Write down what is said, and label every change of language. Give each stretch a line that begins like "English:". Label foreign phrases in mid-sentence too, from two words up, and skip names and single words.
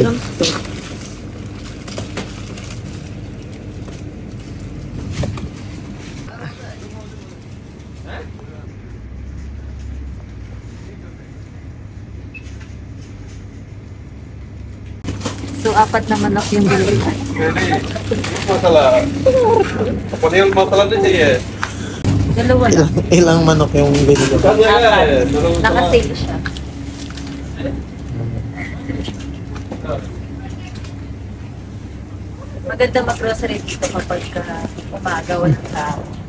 Filipino: grams to. So, 4 na manok yung bili.
Indonesian: Masalah. Apa nih masalah dia ya?
Filipino: Dalawa lang. Ilang manok yung bili ko? Naka-sale siya. Maganda mag-grocery dito kapag umaga walang tao.